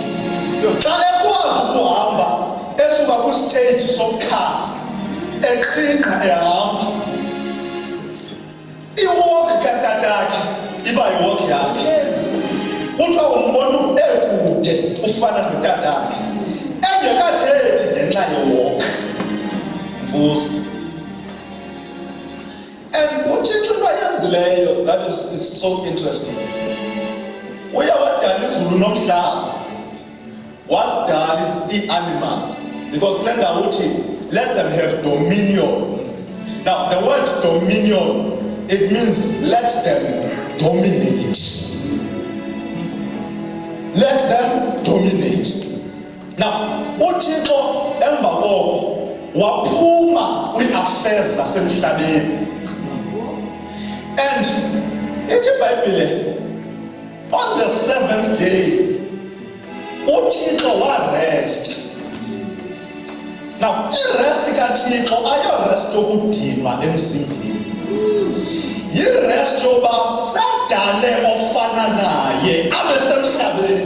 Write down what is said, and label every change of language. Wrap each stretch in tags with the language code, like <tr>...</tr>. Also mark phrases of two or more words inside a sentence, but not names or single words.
<xh>Xa ekwazi ukuhamba esuka kwistage sokukhasa eqhinqa ehamba, iwalk katatakhe iba yiwalk yakhe. Kuthiwa umbona ekude ufana notatakhe engekathethi ngenxa yewalk.</xh> <en>Mvuzo. And</en> <xh>uThixo into ayenzileyo</xh> <en>that is so interesting.</en> <xh>Uyawadala izulu nomhlaba, wadala ii-animals, because kule ndawo uthi</xh> <en>let them have dominion. Now the word dominion, it means let them dominate. Let them dominate.</en> <xh>Now uThixo emva koko waphuma kwi-affairs zasemhlabeni. And ithi iBhayibhile,</xh> <en>on the 7th day uThixo warest.</en> <xh>Now irest kaThixo ayorest yokudinwa emzimbeni, yirest yoba sadale ofana naye abe semhlabeni.</xh>